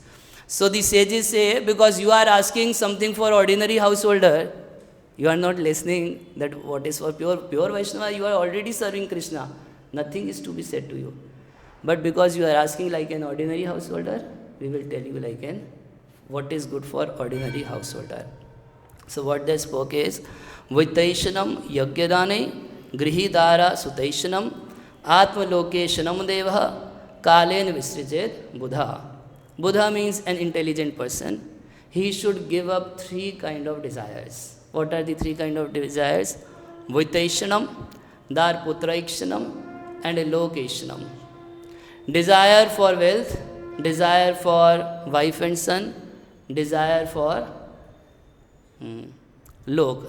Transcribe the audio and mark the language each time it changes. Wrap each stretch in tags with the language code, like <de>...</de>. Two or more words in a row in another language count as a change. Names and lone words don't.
<en>So the sages say, because you are asking something for ordinary householder, you are not listening that what is for pure Vaishnava, you are already serving Krishna. Nothing is to be said to you. But because you are asking like an ordinary householder, we will tell you like what is good for ordinary householder. So what they spoke is,</en> <sa>वित्तैषणाम् यज्ञदाने गृहिदार सुतैषणाम् आत्मलोकैषणाम् देव कालेन विसृजेत् बुधः.</sa> <en>Buddha means an intelligent person. He should give up three kind of desires. What are the three kind of desires?</en> <sa>वित्तैषणम् दारपुत्रैषणम्</sa> <en>and Lokeshanam. Desire for wealth, desire for wife and son, desire for lok.</en>